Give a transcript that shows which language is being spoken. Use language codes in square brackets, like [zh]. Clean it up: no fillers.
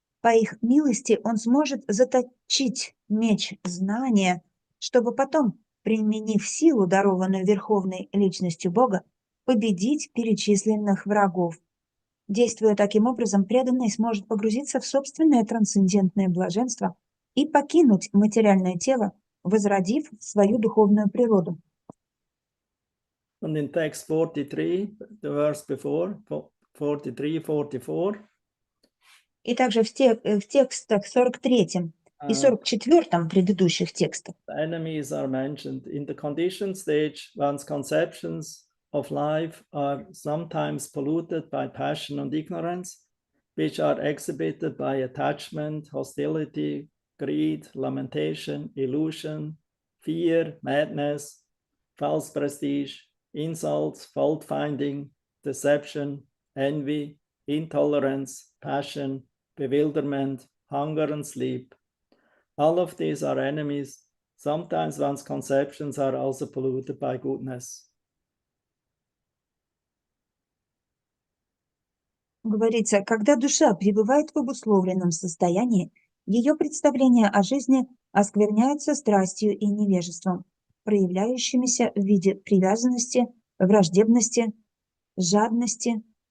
[ru] По их милости он сможет заточить меч знания, чтобы потом, применив силу, дарованную Верховной Личностью Бога, победить перечисленных врагов. Действуя таким образом, преданный сможет погрузиться в собственное трансцендентное блаженство и покинуть материальное тело, возродив свою духовную природу. [en] And in text 43, the verse before, 43, 44, [ru] И также в текстах 43 и 44 предыдущих текстах [en] the enemies are mentioned. In the conditioned stage, one's conceptions of life are sometimes polluted by passion and ignorance, which are exhibited by attachment, hostility, greed, lamentation, illusion, fear, madness, false prestige, insults, fault-finding, deception, envy, intolerance, passion, bewilderment, hunger, and sleep. All of these are enemies. Sometimes one's conceptions are also polluted by goodness. [ru] говорится, когда душа пребывает в обусловленном состоянии, ее представления о жизни оскверняются страстью и невежеством, проявляющимися в виде привязанности, враждебности, жадности,